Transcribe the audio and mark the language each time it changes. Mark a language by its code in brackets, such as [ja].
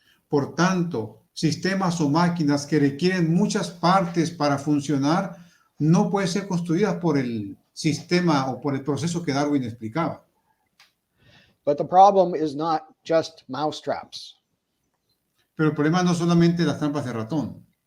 [es] Por tanto, sistemas o máquinas que requieren muchas partes para funcionar no pueden ser construidas por el sistema o por el proceso que Darwin explicaba. [en] But the problem is not just mousetraps. [es] Pero el problema no solamente las trampas de ratón.